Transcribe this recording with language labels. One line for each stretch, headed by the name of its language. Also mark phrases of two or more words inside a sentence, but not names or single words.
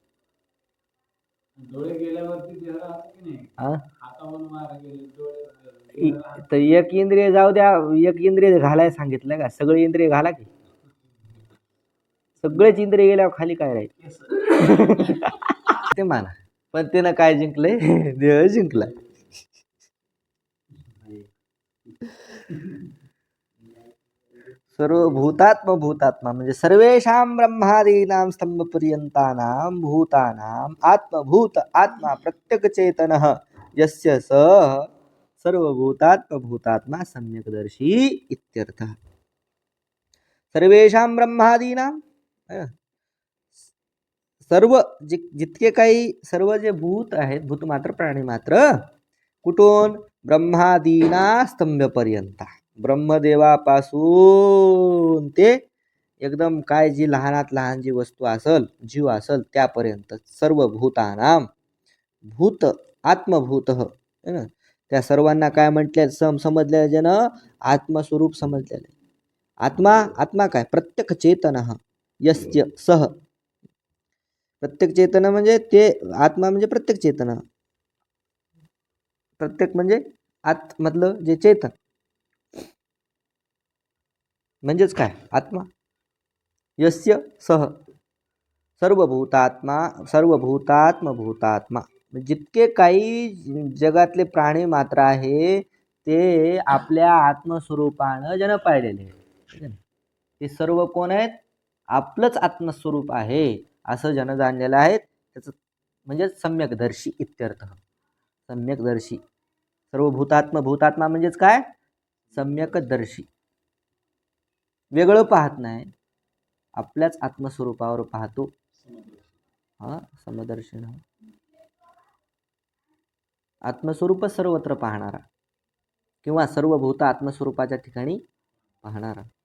Marathi: डोळे गेल्यावरती देह राहतो की नाही, हातावरून मारा गेले डोळे, तर एक इंद्रिय जाऊ द्या, एक इंद्रिय घालाय सांगितलं का, सगळे इंद्रिय घाला की, सगळेच इंद्रिय गेल्यावर खाली काय राहील ते माना. पण त्यानं काय जिंकलंय, देह जिंकला.
Sanskrit: सर्वभूतात्म भूतात्मा म्हणजे सर्वेषां ब्रह्मादीनां स्तंभपर्यंतानां भूतानां आत्मभूत आत्मा प्रत्येक चेतनः यस्य सः सर्वभूतात्म भूतात्मा सम्यकदर्शी इत्यर्थः. सर्वेषां ब्रह्मादीनां
Marathi: सर्व जितके काही सर्व जे भूत आहेत, भूतमात्र प्राणी मात्र, कुठून? ब्रह्मादीना स्तंभपर्यंत, ब्रह्मदेवापासून ते एकदम काय जी लहानात लहान जी वस्तू असल, जीव असल, त्यापर्यंत सर्व भूतानाम, भूत आत्मभूत
Hindi: है ना,
Marathi: त्या सर्वांना काय म्हटले? समजले जन आत्मस्वरूप समजलेले. आत्मा, आत्मा काय?
Sanskrit: प्रत्येक चेतन यस्य सह,
Marathi: प्रत्येक चेतन म्हणजे ते आत्मा म्हणजे प्रत्येक चेतन, प्रत्येक म्हणजे मधलं जे चेतन म्हणजेच काय? आत्मा.
Sanskrit: यस्य सह सर्वभूतात्मा, सर्वभूतात्मभूतात्मा,
Marathi: जितके काही जगातले प्राणी मात्र आहे ते आपल्या आत्मस्वरूपानं जन पाहिलेले आहे. ते सर्व कोण आहेत? आपलंच आत्मस्वरूप आहे असं जन जाणलेलं आहे. त्याचं म्हणजे
Sanskrit: सम्यकदर्शी इत्यर्थ.
Marathi: सम्यकदर्शी, सर्वभूतात्मा म्हणजेच काय? सम्यकदर्शी, वेगळं पाहत नाही, आपल्याच आत्मस्वरूपावर पाहतो. समदर्शन, आत्मस्वरूपच सर्वत्र पाहणारा किंवा सर्वभूत आत्मस्वरूपाच्या ठिकाणी पाहणारा.